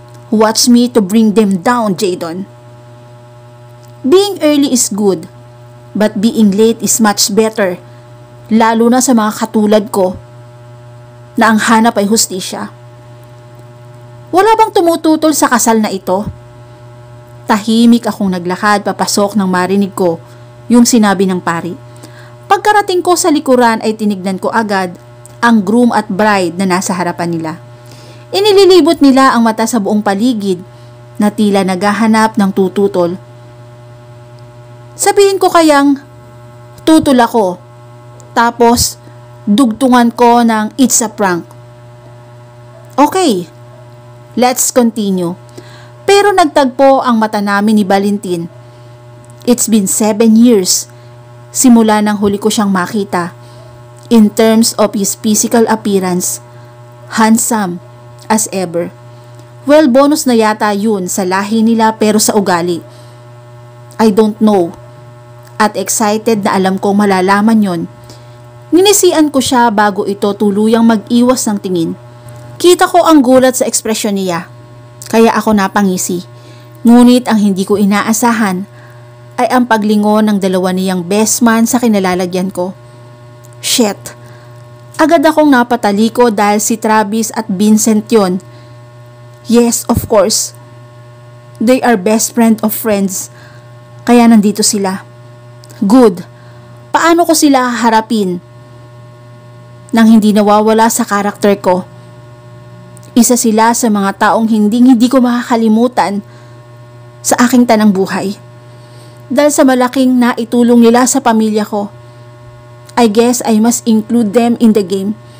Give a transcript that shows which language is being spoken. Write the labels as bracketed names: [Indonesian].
[English] Watch me to bring them down, Jadon." [Filipino] Being early is good, but being late is much better, lalo na sa mga katulad ko na ang hanap ay hustisya. Wala bang tumututol sa kasal na ito? Tahimik akong naglakad papasok nang marinig ko yung sinabi ng pari. Pagkarating ko sa likuran ay tinignan ko agad ang groom at bride na nasa harapan nila. Inililibot nila ang mata sa buong paligid na tila naghahanap ng tututol. Sabihin ko kayang tutol ako, tapos dugtungan ko ng "It's a prank." [English] Okay, let's continue. [Filipino] Pero nagtagpo ang mata namin ni Valentin. It's been 7 years simula nang huli ko siyang makita. [English] In terms of his physical appearance, handsome as ever. [Filipino] Well, bonus na yata yun sa lahi nila pero sa ugali, I don't know. At excited na alam kong malalaman yon, ninisian ko siya bago ito tuluyang mag-iwas ng tingin. Kita ko ang gulat sa ekspresyon niya, kaya ako napangisi. Ngunit ang hindi ko inaasahan ay ang paglingon ng dalawa niyang best man sa kinalalagyan ko. Shit! Agad akong napataliko dahil si Travis at Vincent yon. [English] Yes, of course. They are best friend of friends, kaya nandito sila. Good. [Filipino] Paano ko sila harapin nang hindi nawawala sa karakter ko? Isa sila sa mga taong hindi ko makakalimutan sa aking tanang buhay. [English] Dahil sa malaking naitulong nila sa pamilya ko, I guess I must include them in the game.